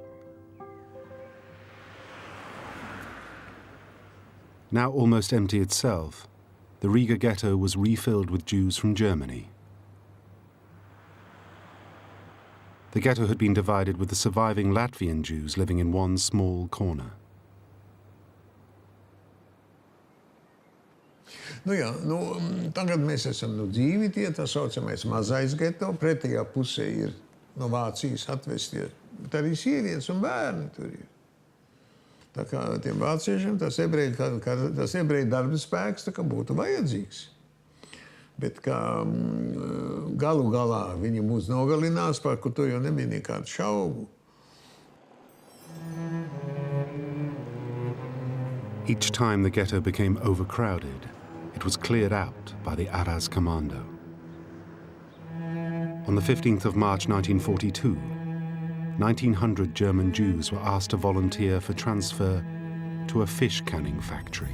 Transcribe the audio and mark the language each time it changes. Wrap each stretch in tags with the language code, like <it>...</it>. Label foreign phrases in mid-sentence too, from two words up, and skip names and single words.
<en>Now almost empty itself, the Riga ghetto was refilled with Jews from Germany. The ghetto had been divided with the surviving Latvian Jews living in one small corner.</en> <lv>Tagad mēs esam dzīvi tie, tā saucamais mazais geto, pretējā pusē ir no Vācijas atvestie, bet arī sievietes un bērni tur ir. Tā kā tiem vāciešiem tas ebreju darba spēks tā kā būtu vajadzīgs. Bet kā galu galā viņi mūs nogalinās, par ko to jau nebija nekādu šaubu.</lv> <en>Each time the ghetto became overcrowded, it was cleared out by the Aras commando. On the 15th of March 1942, 1,900 German Jews were asked to volunteer for transfer to a fish canning factory.</en>